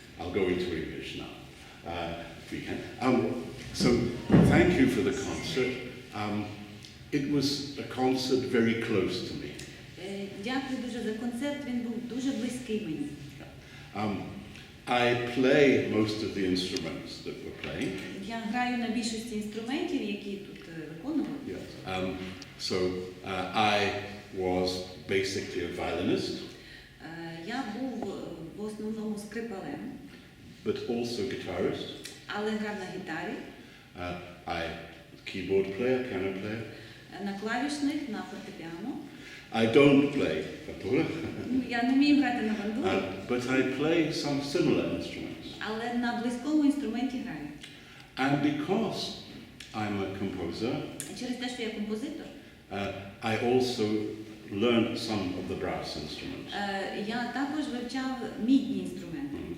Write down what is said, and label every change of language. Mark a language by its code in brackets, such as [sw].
[en] I'll go into English now, if we can. So, thank you for the concert. It was a concert very close to me. [uk] Дякую дуже за концерт, він був дуже близький мені. [en] I play most of the instruments that we're playing. [uk] Я граю на більшості інструментів, які тут виконували. [en] Yes. So, I was basically a violinist. [uk] Я був в основному скрипалем. [en] But also guitarist. [uk] Але грав на гітарі. [en] I keyboard player, piano player. [uk] На клавішних, на фортепіано. [en] I don't play bandura. [uk] Я не вмію грати на бандурі. [en] But I play some similar instruments. [uk] Але на близькому інструменті граю. [en] And because I'm a composer, [uk] через те, що я композитор, [en] I also learned some of the brass instruments. [uk] Я також вивчав мідні інструменти.